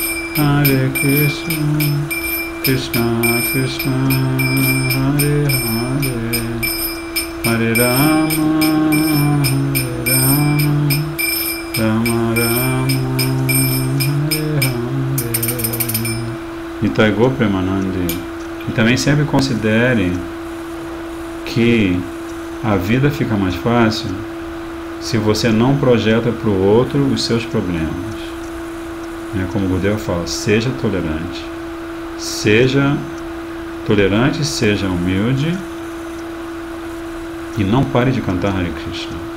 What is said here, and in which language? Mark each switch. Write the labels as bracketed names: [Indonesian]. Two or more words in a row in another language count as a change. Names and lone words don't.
[Sanskrit] Krishna Krishna, Hare Hare, Hare Rama, Rama Rama, Hare Hare. Nitai Gaur Premanande. [Portuguese] E também sempre considere que a vida fica mais fácil se você não projeta para o outro os seus problemas. Como o Gurudeva fala, seja tolerante. Seja tolerante, seja humilde e não pare de cantar Hare Krishna.